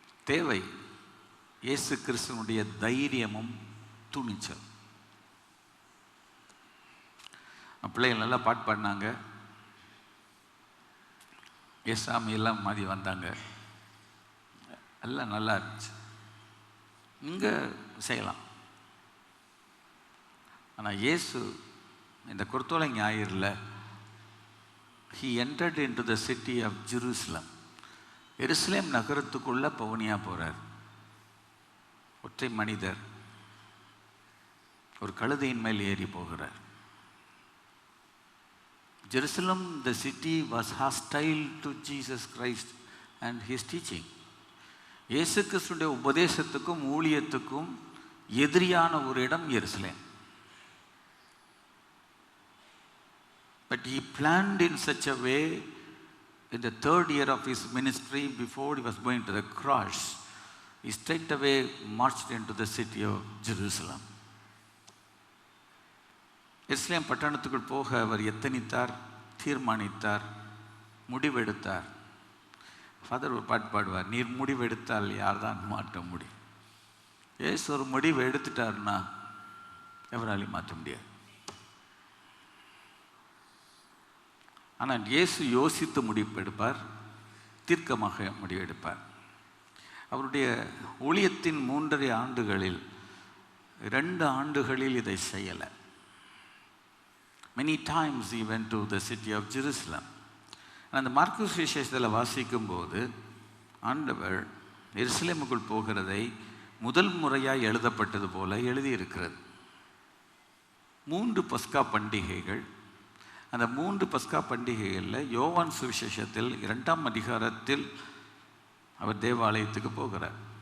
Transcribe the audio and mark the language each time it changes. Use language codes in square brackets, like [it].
[ta] தேவை இயேசு கிறிஸ்துவனுடைய தைரியமும் துணிச்சல். பிள்ளைகள் நல்லா பாட்டு பாடினாங்க, ஏசாமி எல்லாம் மாதிரி வந்தாங்க, எல்லாம் நல்லா இருந்துச்சு. இங்கே செய்யலாம். ஆனால் இயேசு இந்த குருத்தோலை ஞாயிறில் [en] he entered into the city of Jerusalem. [ta] எருசலேம் நகரத்துக்குள்ளே பவுனியாக போகிறார். ஒற்றை மனிதர் ஒரு கழுதையின் மேல் ஏறி போகிறார். [en] Jerusalem, the city, was hostile to Jesus Christ and his teaching. [ta] இயேசு கிறிஸ்துடைய உபதேசத்துக்கும் ஊழியத்துக்கும் எதிரியான ஒரு இடம் எருசலேம். [en] But he planned in such a way, in the 3rd year of his ministry, before he was going to the cross, he straight away marched into the city of Jerusalem. [ta] எருசலேம் பட்டணத்துக்குள் போக அவர் எத்தனித்தார், தீர்மானித்தார், முடிவெடுத்தார். Father ஒரு பாட்டு பாடுவார், நீர் முடிவெடுத்தால் யார் தான் மாற்ற முடியும். ஏசு ஒரு முடிவு எடுத்துட்டாருன்னா எவராலையும் மாற்ற முடியாது. ஆனால் இயேசு யோசித்து முடிவெடுப்பார், தீர்க்கமாக முடிவெடுப்பார். அவருடைய ஊழியத்தின் 3.5 ஆண்டுகளில் 2 ஆண்டுகளில் இதை செய்யலை. [en] Many times he went to the city of Jerusalem. [ta] அந்த மார்க்கு சுவிசேஷத்தில் வாசிக்கும்போது ஆண்டவர் எருசலேமுக்குள் போகிறதை முதல் முறையாக எழுதப்பட்டது போல எழுதியிருக்கிறது. 3 பஸ்கா பண்டிகைகள். அந்த 3 பஸ்கா பண்டிகைகளில் யோவான் சுவிசேஷத்தில் 2ஆம் அதிகாரத்தில் அவர் தேவாலயத்துக்கு போகிறார்.